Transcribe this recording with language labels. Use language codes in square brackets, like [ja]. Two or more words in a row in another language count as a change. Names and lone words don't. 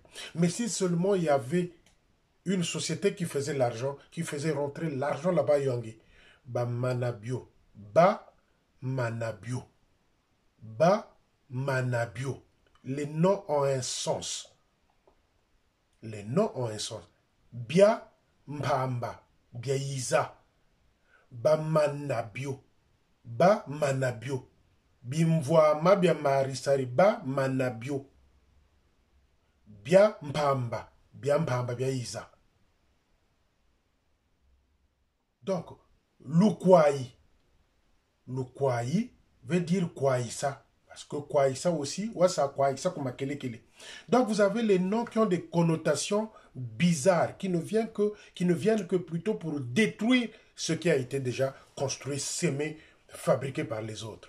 [fr] Mais si seulement il y avait une société qui faisait l'argent, qui faisait rentrer l'argent là-bas à Yangui, Manabio. Manabio. Manabio. Les noms ont un sens. Les noms ont un sens. Bia Mbamba. Biaïza. Manabio. Manabio. Bimvoa Mabia Marisari. Manabio. Bia Mbamba. Bia Mbamba Biaïza. Donc, Lukwai. Lukwai veut dire Kwaïsa. Parce que Kwaïsa aussi, Wassa Kwaïsa comme Kelekele. Donc vous avez les noms qui ont des connotations bizarres, qui ne viennent que plutôt pour détruire ce qui a été déjà construit, sémé, fabriqué par les autres.